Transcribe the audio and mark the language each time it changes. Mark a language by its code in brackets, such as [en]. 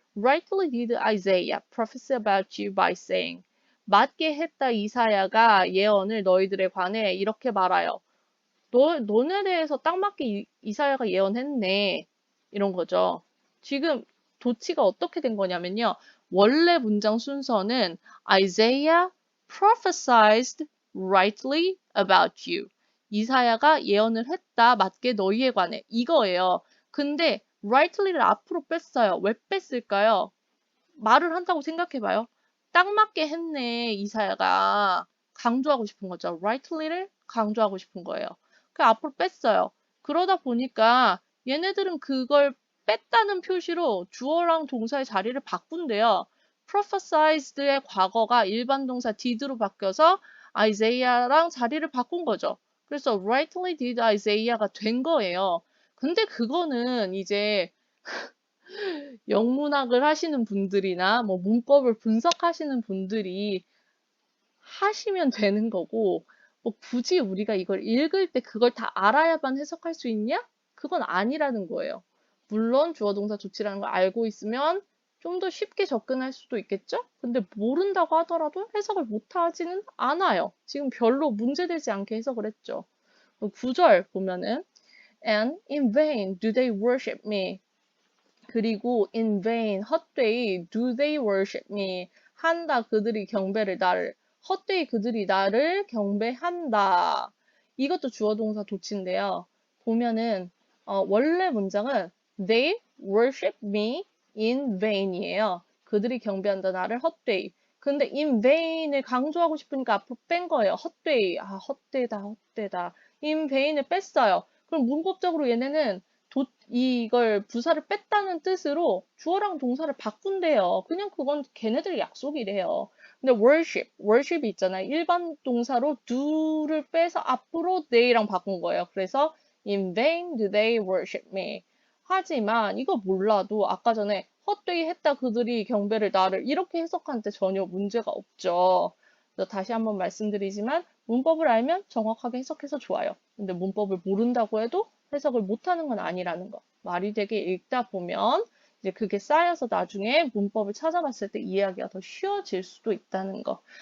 [en] Rightly did Isaiah prophesy about you by saying [ko] 맞게 했다 이사야가 예언을 너희들에 관해 이렇게 말하여 너네 대해서 딱 맞게 이사야가 예언했네. 이런 거죠. 지금 도치가 어떻게 된 거냐면요. [en] 원래 문장 순서는 Isaiah prophesied rightly about you. [ko] 이사야가 예언을 했다. 맞게 너희에 관해. 이거예요. 근데 rightly를 앞으로 뺐어요. 왜 뺐을까요? 말을 한다고 생각해봐요. 딱 맞게 했네, 이사야가. 강조하고 싶은 거죠. rightly를 강조하고 싶은 거예요. 그 앞으로 뺐어요. 그러다 보니까 얘네들은 그걸 뺐다는 표시로 주어랑 동사의 자리를 바꾼대요. prophesied의 과거가 일반 동사 did로 바뀌어서 Isaiah랑 자리를 바꾼 거죠. 그래서 [en] rightly did Isaiah [ko] 가 된 거예요. 근데 그거는 이제 영문학을 하시는 분들이나 뭐 문법을 분석하시는 분들이 하시면 되는 거고, 뭐 굳이 우리가 이걸 읽을 때 그걸 다 알아야만 해석할 수 있냐? 그건 아니라는 거예요. 물론 주어 동사 조치라는 걸 알고 있으면 좀 더 쉽게 접근할 수도 있겠죠? 근데 모른다고 하더라도 해석을 못 하지는 않아요. 지금 별로 문제되지 않게 해석을 했죠. [en] 9절 보면은 And in vain do they worship me. [ko] 그리고 [en] in vain, [ko] 헛되이 [en] do they worship me. [ko] 한다 그들이 경배를 나를. 헛되이 그들이 나를 경배한다. 이것도 주어 동사 도치인데요. 보면은 원래 문장은 they worship me in vain이에요. 그들이 경배한다 나를 헛되이. 근데 in vain을 강조하고 싶으니까 앞으로 뺀 거예요. 헛되이. 아, 헛되다, 헛되다. in vain을 뺐어요. 그럼 문법적으로 얘네는 이걸 부사를 뺐다는 뜻으로 주어랑 동사를 바꾼대요. 그냥 그건 걔네들 약속이래요. 근데 worship이 있잖아요. 일반 동사로 do를 빼서 앞으로 they랑 바꾼 거예요. [en] 그래서 in vain do they worship me. [ko] 하지만 이거 몰라도 아까 전에 헛되이 했다 그들이 경배를 나를 이렇게 해석하는데 전혀 문제가 없죠. 다시 한번 말씀드리지만 문법을 알면 정확하게 해석해서 좋아요. 근데 문법을 모른다고 해도 해석을 못하는 건 아니라는 거. 말이 되게 읽다 보면 이제 그게 쌓여서 나중에 문법을 찾아봤을 때 이해하기가 더 쉬워질 수도 있다는 거.